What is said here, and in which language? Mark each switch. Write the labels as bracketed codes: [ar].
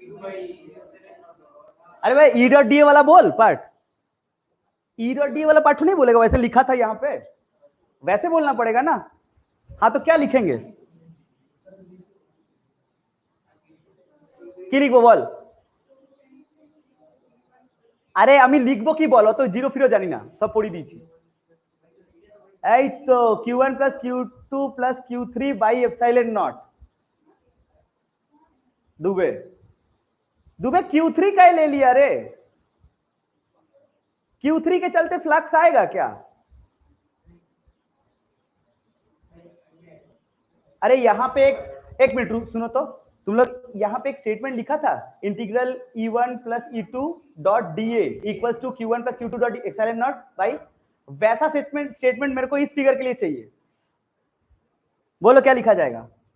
[hi] अरे भाई E dot D वाला बोल पार्ट, ई डॉट डी वाला पार्ट नहीं बोलेगा, वैसे लिखा था यहाँ पे, वैसे बोलना पड़ेगा ना। हाँ तो क्या लिखेंगे, [bn] কি লিখবো বল? আরে আমি লিখবো কি বল, অত জিরো ফিরো জানি না, সব পড়ি দিয়েছি। এই তো Q1 plus Q2 plus Q3 by epsilon not. [hi] Dubey Dubey Q3 का ले लिया रे, Q3 के चलते फ्लक्स आएगा क्या? अरे यहाँ पे एक मिनट सुनो तो, तुम लोग यहाँ पे एक स्टेटमेंट लिखा था, integral E1 plus E2 dot DA equals to Q1 plus Q2 dot epsilon not भाई, वैसा स्टेटमेंट मेरे को इस फिगर के लिए चाहिए। बोलो क्या लिखा जाएगा?